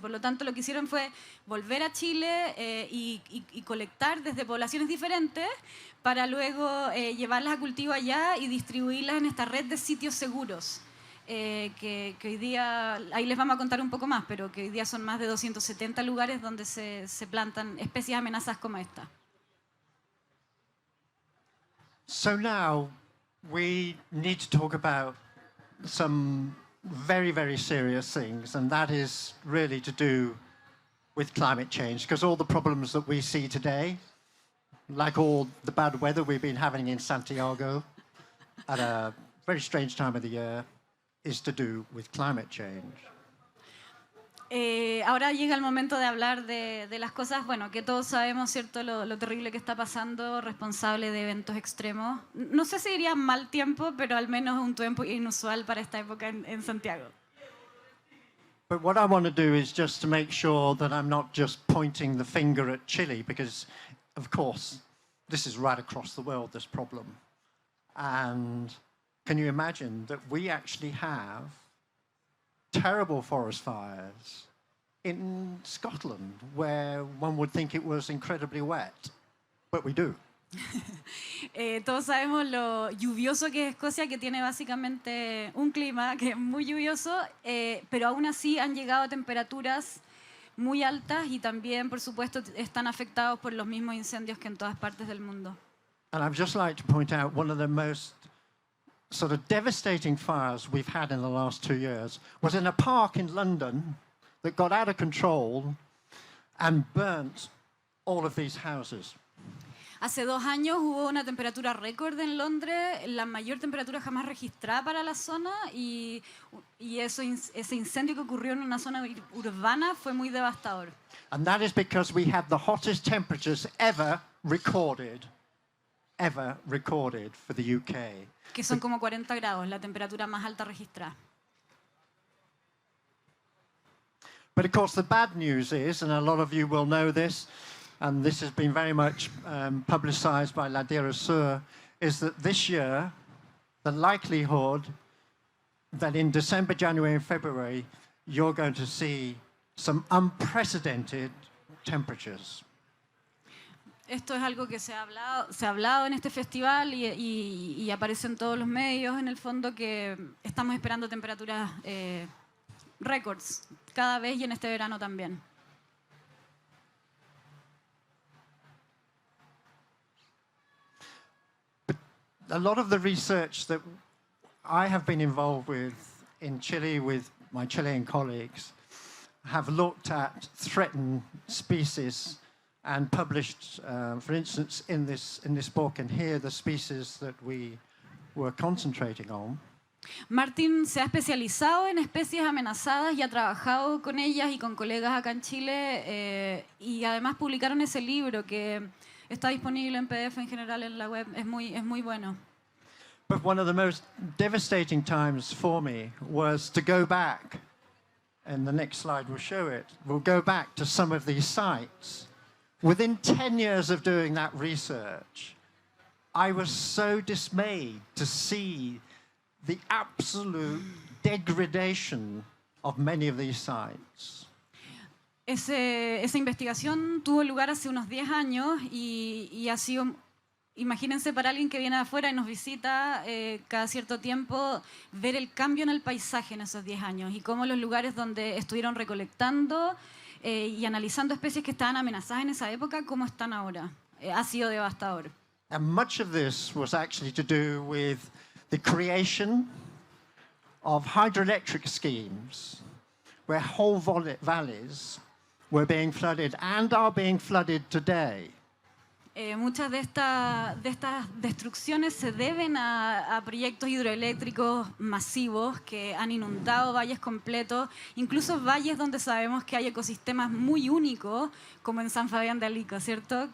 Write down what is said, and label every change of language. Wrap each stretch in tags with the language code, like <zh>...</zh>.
<es>Por lo tanto, lo que hicieron fue volver a Chile y colectar desde poblaciones diferentes para luego llevarlas a cultivo allá y distribuirlas en esta red de sitios seguros. Que hoy día, ahí les vamos a contar un poco más, pero que hoy día son más de 270 lugares donde se plantan especies amenazadas como esta.</es> <en>So now we need to talk about some very, very serious things, and that is really to do with climate change, because all the problems that we see today, like all the bad weather we've been having in Santiago at a very strange time of the year, is to do with climate change.</en> <es>Ahora llega el momento de hablar de las cosas, bueno, que todos sabemos, ¿cierto? Lo terrible que está pasando, responsable de eventos extremos. No sé si diría mal tiempo, pero al menos un tiempo inusual para esta época en Santiago.</es> <en>But what I want to do is just to make sure that I'm not just pointing the finger at Chile, because, of course, this is right across the world, this problem. And can you imagine that we actually have terrible forest fires in Scotland, where one would think it was incredibly wet, but we do.</en> <es>Todos sabemos lo lluvioso que es Escocia, que tiene básicamente un clima que es muy lluvioso, pero aún así han llegado a temperaturas muy altas y también, por supuesto, están afectados por los mismos incendios que en todas partes del mundo.</es> <en>And I'd just like to point out one of the most sort of devastating fires we've had in the last 2 years was in a park in London that got out of control and burnt all of these houses.</en> <es>Hace 2 años hubo una temperatura récord en Londres, la mayor temperatura jamás registrada para la zona, y ese incendio que ocurrió en una zona urbana fue muy devastador.</es> <en>And that is because we had the hottest temperatures ever recorded for the UK.</en> <es>Que son como 40 grados, la temperatura más alta registrada.</es> <en>But of course the bad news is, and a lot of you will know this, and this has been very much publicized by Ladera Sur, is that this year, the likelihood that in December, January and February, you're going to see some unprecedented temperatures.</en> <es>Esto es algo que se ha hablado en este festival y aparece en todos los medios, en el fondo, que estamos esperando temperaturas récords cada vez y en este verano también.</es> <en>A lot of the research that I have been involved with in Chile with my Chilean colleagues have looked at threatened species and published, for instance, in this book, and here the species that we were concentrating on.</en> <es>Martin se ha especializado en especies amenazadas y ha trabajado con ellas y con colegas acá en Chile, y además publicaron ese libro que está disponible en PDF en general en la web. Es muy bueno.</es> <en>But one of the most devastating times for me was to go back, and the next slide will show it. We'll go back to some of these sites. Within 10 years of doing that research, I was so dismayed to see the absolute degradation of many of these sites.</en> <es>Esa investigación tuvo lugar hace unos 10 años y ha sido, imagínense, para alguien que viene de afuera y nos visita cada cierto tiempo, ver el cambio en el paisaje en esos 10 años y cómo los lugares donde estuvieron recolectando y analizando especies que estaban amenazadas en esa época, cómo están ahora. Ha sido devastador.</es> <en>And much of this was actually to do with the creation of hydroelectric schemes where whole valleys were being flooded and are being flooded today.</en> <es>Muchas de estas destrucciones se deben a proyectos hidroeléctricos masivos que han inundado valles completos, incluso valles donde sabemos que hay ecosistemas muy únicos, como en San Fabián de Alico, ¿cierto?</es>